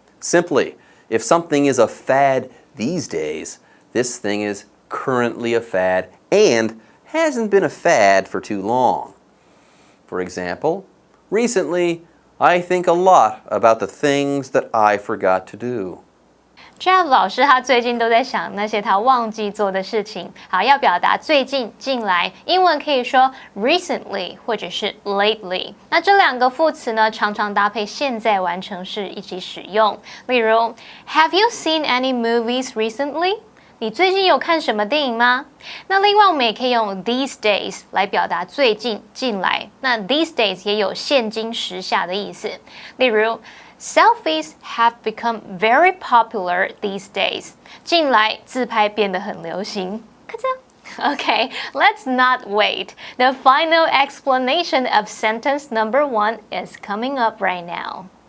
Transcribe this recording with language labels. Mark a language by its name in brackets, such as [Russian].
[English] Simply, if something is a fad these days, this thing is currently a fad and hasn't been a fad for too long. For example, recently, I think a lot about the things that I forgot to do. [Chinese] Jeff 老师他最近都在想那些他忘记做的事情。好，要表达最近、近来，英文可以说 recently 或者是 lately。那这两个副词呢，常常搭配现在完成式一起使用。 [English] 例如 Have you seen any movies recently？ [Chinese] 你最近有看什么电影吗？那另外我们也可以用 these days 来表达最近、近来。那 these days 也有现今时下的意思。 [English] 例如Selfies have become very popular these days. [Chinese] 近来自拍变得很流行。咔嚓。 [English] Okay, let's not wait. The final explanation of sentence number 1 is coming up right now.